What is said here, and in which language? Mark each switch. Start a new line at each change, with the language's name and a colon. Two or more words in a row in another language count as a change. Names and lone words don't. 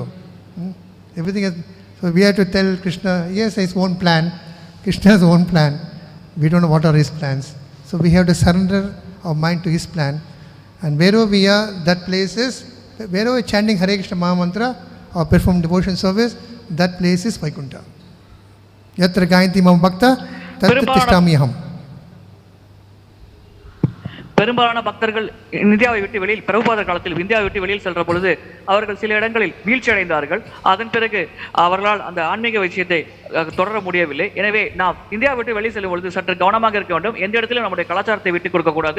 English: Everything has, so we have to tell Krishna, yes, his own plan. Krishna has his own plan. We don't know what are his plans. So we have to surrender our mind to his plan. And wherever we are, that place is wherever chanting Hare Krishna Maha Mantra or perform devotion service, that place is Vaikuntha.
Sanskrit: यत्र गायन्ति मम भक्ताः तत्र तिष्ठामि अहम्.
Tamil: பெரும்பாலான பக்தர்கள் இந்தியாவை விட்டு வெளியில் பிரபுபாதர் காலத்தில் இந்தியாவை விட்டு வெளியில் செல்ற பொழுது அவர்கள் சில இடங்களில் வீழ்ச்சி அடைந்தார்கள். அதன் பிறகு அவர்களால் அந்த ஆன்மீக விஷயத்தை தொடர முடியவில்லை. எனவே நாம் இந்தியாவை விட்டு வெளியே செல்லும் பொழுது சற்று கவனமாக இருக்க வேண்டும். எந்த இடத்திலும் நம்முடைய கலாச்சாரத்தை விட்டுக் கொடுக்க கூடாது.